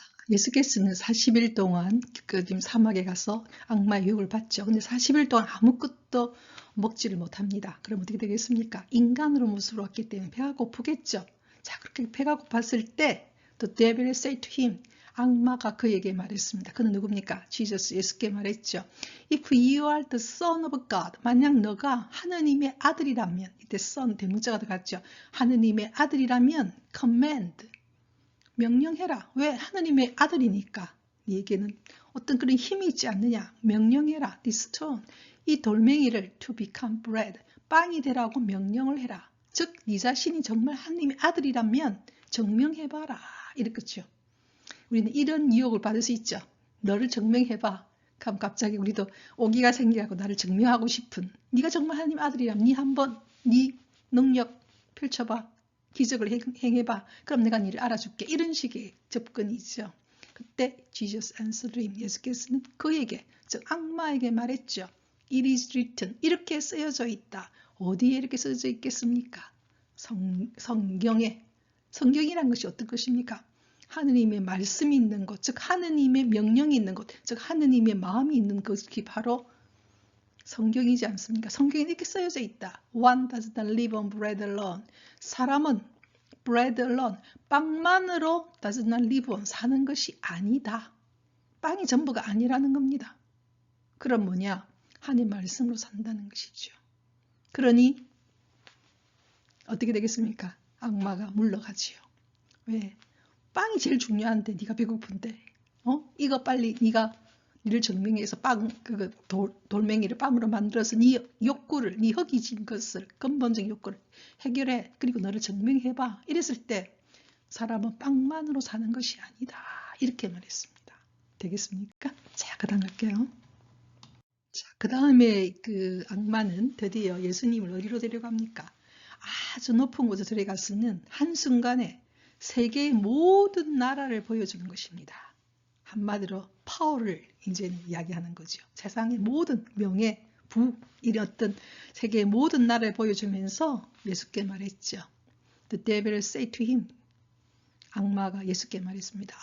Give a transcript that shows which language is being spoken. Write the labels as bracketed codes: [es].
[ko] 예수께서는 40일 동안 지금 사막에 가서 악마의 유혹을 받죠. 근데 40일 동안 아무것도 먹지를 못합니다. 그럼 어떻게 되겠습니까? 인간으로 모습으로 왔기 때문에 배가 고프겠죠. 자, 그렇게 배가 고팠을 때 [en] The devil said to him, [ko] 악마가 그에게 말했습니다. 그는 누굽니까? 지저스, 예수께 말했죠. [en] If you are the son of God, [ko] 만약 너가 하느님의 아들이라면, 이때 son 대문자가 들어갔죠. 하느님의 아들이라면 command, 명령해라. 왜? 하느님의 아들이니까. 네게는 어떤 그런 힘이 있지 않느냐. 명령해라. [en] This stone, [ko] 이 돌멩이를 [en] to become bread, [ko] 빵이 되라고 명령을 해라. 즉, 네 자신이 정말 하느님의 아들이라면 증명해봐라. 이렇겠죠. 우리는 이런 유혹을 받을 수 있죠. 너를 증명해봐. 그럼 갑자기 우리도 오기가 생겨서 나를 증명하고 싶은, 네가 정말 하느님 아들이라면 네 한번 네 능력 펼쳐봐. 기적을 행해봐. 그럼 내가 니를 알아줄게. 이런 식의 접근이죠. 그때 [en] Jesus answered him, [ko] 예수께서는 그에게, 즉 악마에게 말했죠. [en] It is written, [ko] 이렇게 쓰여져 있다. 어디에 이렇게 쓰여져 있겠습니까? 성경에 성경이란 것이 어떤 것입니까? 하느님의 말씀이 있는 것, 즉 하느님의 명령이 있는 것, 즉 하느님의 마음이 있는 것이 바로 성경이지 않습니까? 성경에 이렇게 쓰여져 있다. [en] One does not live on bread alone. [ko] 사람은 [en] bread alone, [ko] 빵만으로 [en] does not live on, [ko] 사는 것이 아니다. 빵이 전부가 아니라는 겁니다. 그럼 뭐냐? 하나님 말씀으로 산다는 것이죠. 그러니 어떻게 되겠습니까? 악마가 물러가지요. 왜? 빵이 제일 중요한데 네가 배고픈데 이거 빨리 네가 니를 증명해서 돌멩이를 빵으로 만들어서 네 욕구를, 네 허기진 것을, 근본적인 욕구를 해결해. 그리고 너를 증명해봐. 이랬을 때 사람은 빵만으로 사는 것이 아니다. 이렇게 말했습니다. 되겠습니까? 자, 그 다음 갈게요. 자, 그 다음에 그 악마는 드디어 예수님을 어디로 데려갑니까? 아주 높은 곳에 데려갔으면 한순간에 세계의 모든 나라를 보여주는 것입니다. 한마디로 파워를 이제 이야기하는 거죠. 세상의 모든 명예, 부, 이런 어떤 세계의 모든 나라를 보여주면서 예수께 말했죠. [en] The devil said to him, [ko] 악마가 예수께 말했습니다.